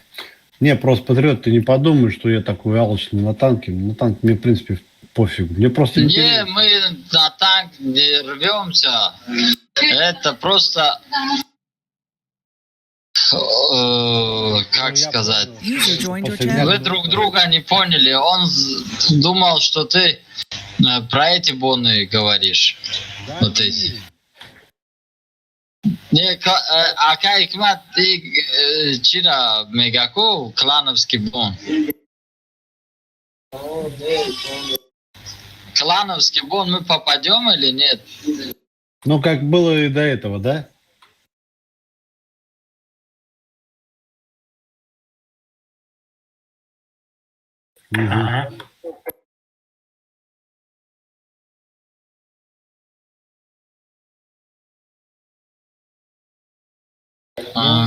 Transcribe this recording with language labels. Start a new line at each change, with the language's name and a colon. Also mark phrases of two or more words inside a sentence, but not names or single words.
Russian: Не, просто патриот, ты не подумай, что я такой алчный на танке. На танке мне, в принципе, пофиг. Мне просто Не, интересно. мы на танк не рвемся. Это просто... как сказать?
English: User joined your
Russian: После
English: channel.
Russian: Вы друг друга не поняли. Он думал, что ты про эти боны говоришь. Да, Вот эти. Не, Ака Икмат, ты
Tajik: чира мегаку
Russian: клановский бон. Клановский бон мы попадем или нет? Ну, как было и до этого, да? Мгм. А,